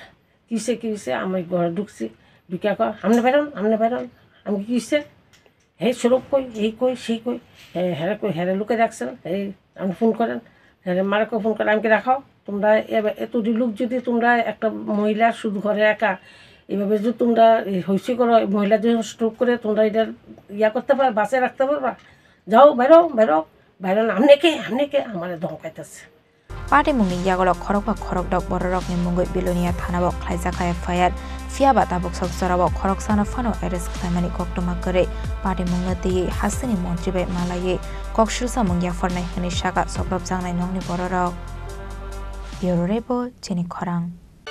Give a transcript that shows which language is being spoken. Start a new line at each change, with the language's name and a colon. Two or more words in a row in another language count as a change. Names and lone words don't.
Bangla: কিসে আমি ঘরে ঢুকছি, ঢুকে কয় আমনে বেরোন আমি কিসে হে সরব কই এই কই সেই কই হেরে লুকে রাখছেন, এই আপনি ফোন করেন, হেরে মারাকে ফোন করেন, আমাকে রাখাও তোমরা এতটি লোক যদি তোমরা একটা মহিলা শুধু ঘরে একা এইভাবে যদি তোমরা হইসি করো, মহিলা যদি স্ট্রোক করে তোমরা এটা ইয়া করতে পারো, বাঁচে রাখতে পারবা, যাও বাইরো আমনে কে আমার ধমকাইতেছে।
Kok Borok: পার্টি মুংনি ইয়াগলok khorokba khorokdok bororokni mungoi Bilonia thanabo khlaijaka FIR fiaba tabuk sok jorabo khoroksano phano arrest khlaimani koktoma kore party mungnati hasini mantri bai malaye kokshilsa mungya fornai hini shaka sokrop jangnai nongni bororok
English: Bureau Report
Kok Borok: Chini Khorang।